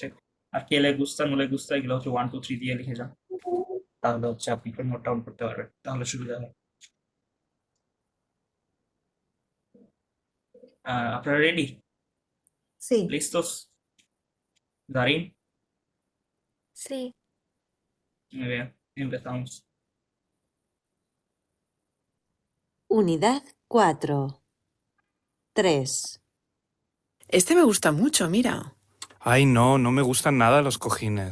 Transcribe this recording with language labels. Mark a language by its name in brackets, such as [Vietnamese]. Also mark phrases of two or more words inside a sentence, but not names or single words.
[Bangla] আর [Spanish] qué le gusta no le gusta [Bangla] এগুলো হচ্ছে 1 2 3 দিয়ে লিখে যান, তাহলে হচ্ছে আপনি [English] note down [Bangla] করতে পারবেন, তাহলে সুবিধা হয়। আপনারা রেডি? [Spanish] সি। লিস্টস? দারিন, Sí. muy bien, empezamos. Unidad 4. 3. Este me gusta mucho, mira. Ay, no, no me gustan nada los cojines.